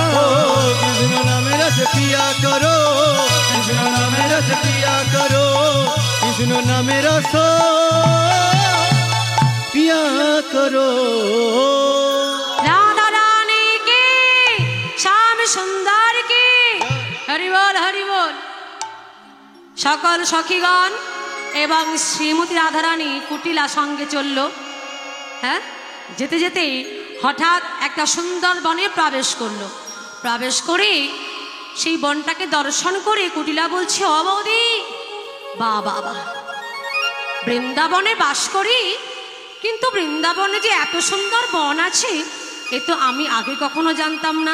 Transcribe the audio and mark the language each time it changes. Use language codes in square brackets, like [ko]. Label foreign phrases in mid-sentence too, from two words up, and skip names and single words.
[hi] ओ कृष्ण नाम रस पिया करो कृष्ण नाम रस पिया करो कृष्ण नाम रस पिया करो राधा रानी की श्याम सुंदर की हरि बोल [bn] সকল সখীগণ এবং শ্রীমতী রাধারানী কুটিলা সঙ্গে চলল। হ্যাঁ, যেতে যেতে হঠাৎ একটা সুন্দর বনে প্রবেশ করলো। প্রবেশ করে সেই বনটাকে দর্শন করে কুটিলা বলছে, ও বৌদি, বা বাবা, বৃন্দাবনে বাস করি, কিন্তু বৃন্দাবনে যে এত সুন্দর বন আছে এ তো আমি আগে কখনো জানতাম না।